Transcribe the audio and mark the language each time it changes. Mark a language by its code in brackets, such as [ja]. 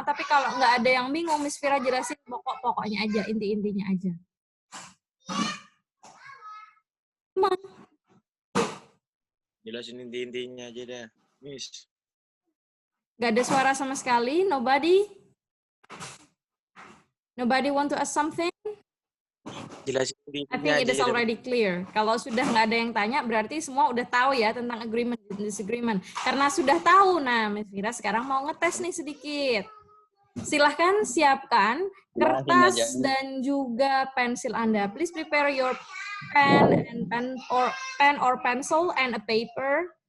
[id] Tapi kalau nggak ada yang bingung, Miss Vira jelasin pokok-pokoknya aja, inti-intinya aja. Jelasin inti-intinya aja deh, Miss. Nggak ada suara sama sekali. [en] Nobody? Nobody want to ask something? [id] Jelasin [en] I think it is already clear. [id] Kalau sudah nggak ada yang tanya, berarti semua udah tahu ya tentang agreement dan disagreement. Karena sudah tahu, nah Miss Vira sekarang mau ngetes nih sedikit. Silahkan siapkan kertas dan juga pensil Anda. [en] Please prepare your pen or pencil and a paper.